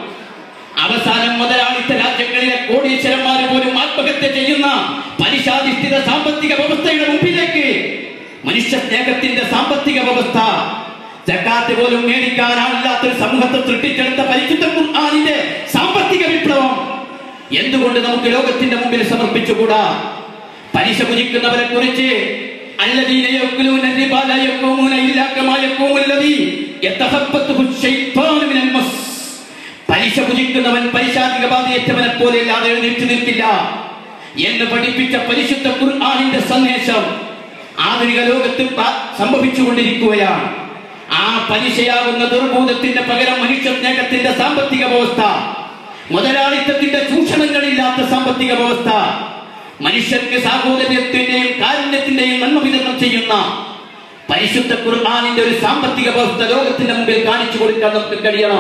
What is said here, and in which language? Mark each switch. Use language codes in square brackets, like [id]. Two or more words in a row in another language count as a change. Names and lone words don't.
[ml] അവസാനം മുതലാളിത്ത രാജ്യങ്ങളിലെ കോടീശ്വരന്മാർ പോലും ആത്മഹത്യ ചെയ്യുന്ന പലിശാധിഷ്ഠിത സാമ്പത്തിക വ്യവസ്ഥയുടെ മുമ്പിലേക്ക് മനുഷ്യ സ്നേഹത്തിന്റെ സാമ്പത്തിക വ്യവസ്ഥ, സക്കാത്ത് പോലും മേടിക്കാനാണില്ലാത്തൊരു സമൂഹത്തെ സൃഷ്ടിച്ചെടുത്ത പരിശുദ്ധ ഖുർആനിന്റെ സാമ്പത്തിക വിപ്ലവം എന്തുകൊണ്ട് നമുക്ക് ലോകത്തിന്റെ മുമ്പിൽ സമർപ്പിച്ചുകൂടാ? പലിശ ഭുജിക്കുന്നവരെ കുറിച്ച് [ar] الذين يأكلون الربا لا يقومون إلا كما يقوم الذي يتخبطه الشيطان من المس. [ml] പലിശ ഭുജിക്കുന്നവൻ പൈശാചിക ബാധയേറ്റവനെ പോലെ അല്ലാതെ എഴുന്നേറ്റ് നിൽക്കില്ല എന്ന് പഠിപ്പിച്ച പരിശുദ്ധ ഖുർആനിന്റെ സന്ദേശം ആധുനിക ലോകത്തിൽ സംഭവിച്ചുകൊണ്ടിരിക്കുകയാണ്. ആ പലിശയാകുന്ന ദുർബോധത്തിന്റെ പകരം മനുഷ്യ സ്നേഹത്തിന്റെ സാമ്പത്തിക വ്യവസ്ഥ, മുതലാളിത്തത്തിന്റെ ചൂഷണങ്ങളില്ലാത്ത സാമ്പത്തിക വ്യവസ്ഥ, മനുഷ്യർക്ക് സാഹോദര്യത്തിന്റെയും കാരുണ്യത്തിന്റെയും നന്മ വിതരണം ചെയ്യുന്ന പരിശുദ്ധ ഖുർആനിന്റെ ഒരു സാമ്പത്തിക വ്യവസ്ഥ ലോകത്തിന്റെ മുമ്പിൽ കാണിച്ചു കൊടുക്കാൻ നമുക്ക് കഴിയണം.